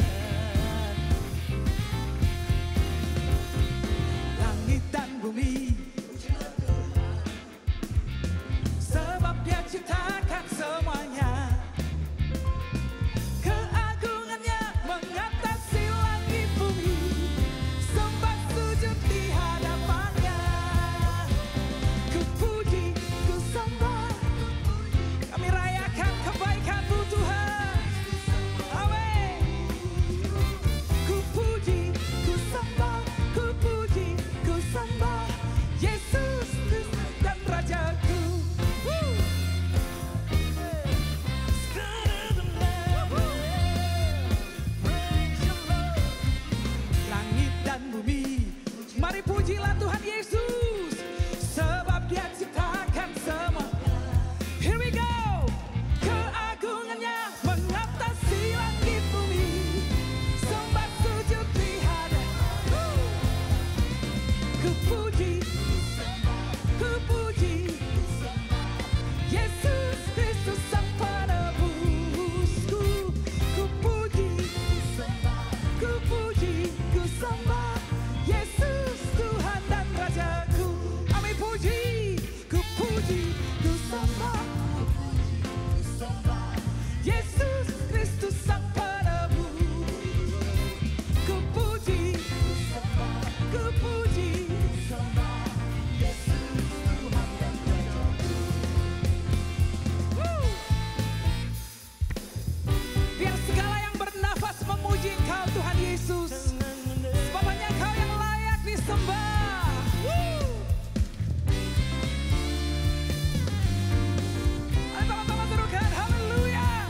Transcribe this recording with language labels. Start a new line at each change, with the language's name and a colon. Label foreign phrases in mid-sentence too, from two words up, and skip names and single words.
Indonesian: Langit dan bumi, sebab Dia ciptakan semuanya. Keagungannya mengatasi langit bumi. Sembah sujud di hadapannya. Ku puji, ku sembah. Kami rayakan kebaikan-Mu Tuhan. Amin. Ku puji, ku sembah. Ku puji, ku sembah Yesus Kristus dan Rajaku. Langit dan bumi, mari pujilah Tuhan Yesus, sebab Dia ciptakan semua.
English: Here we go.
Indonesian: Keagungannya mengatasi langit bumi. Sembah sujud di hadapannya. Ku puji, ku puji Yesus Kristus Sang Penebusku. Ku puji, ku puji, ku sembah Yesus Tuhan dan Rajaku. Amin. Puji, ku puji, ku sembah Yesus Kristus Sang Penebus. Ku puji, ku puji Yesus Tuhan dan Rajaku. Biar segala yang bernafas memuji Engkau Tuhan Yesus. Sebab hanya Engkau yang layak disembah. Ayo sama-sama serukan haleluya.